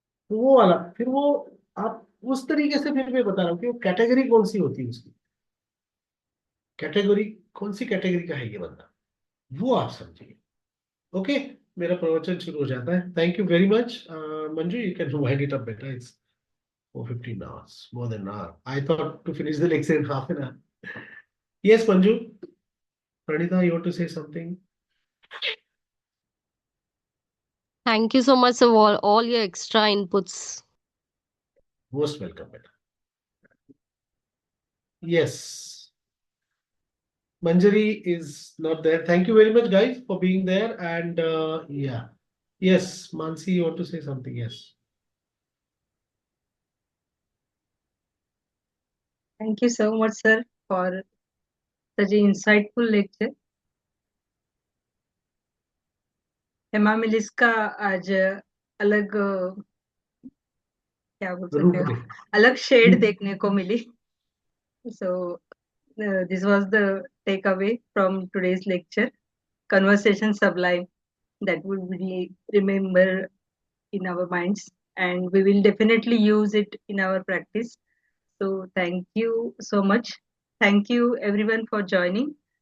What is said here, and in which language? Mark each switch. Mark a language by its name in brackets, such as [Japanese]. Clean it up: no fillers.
[Hindi] तो वो वाला फिर वो, आप उस तरीके से, फिर मैं बता रहा हूँ कि वो कैटेगरी कौन सी होती है उसकी. कैटेगरी कौन सी कैटेगरी का है ये बंदा, वो आप समझिए. [English] okay, [Hindi] मेरा प्रवचन शुरू हो जाता है. [English] Thank you very much. Manju, you can wind it up better. It's 4:15 hours, more than an hour. I thought to finish the lecture in half an hour. Yes, Manju. Pranita, you want to say something? Thank you so much for all your extra inputs. Most welcome, beta. Yes. Manjari is not there. Thank you very much, guys, for being there. And yeah. Yes, Mansi, you want to say something? Yes. Thank you so much, sir, for such an insightful lecture. [Hindi] Hema मिलिस का आज अलग क्या बोल सकते हैं, अलग shade देखने को मिली. [English] So this was the takeaway from today's lecture. Conversation sublime, that would be remember in our minds, and we will definitely use it in our practice. So thank you so much. Thank you everyone for joining.